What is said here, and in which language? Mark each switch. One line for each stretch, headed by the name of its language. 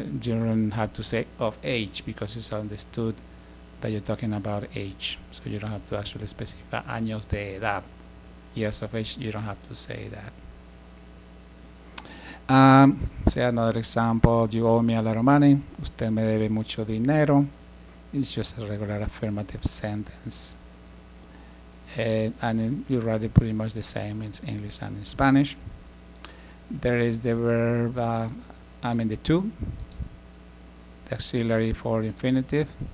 English: You don't have to say of age because it's understood that you're talking about age. So you don't have to actually specify
Spanish: años de edad.
English: Years of age, you don't have to say that. Say another example, you owe me a lot of money.
Spanish: Usted me debe mucho dinero.
English: It's just a regular affirmative sentence. And you write it pretty much the same in English and in Spanish. There is the verb, the to, the auxiliary for infinitive.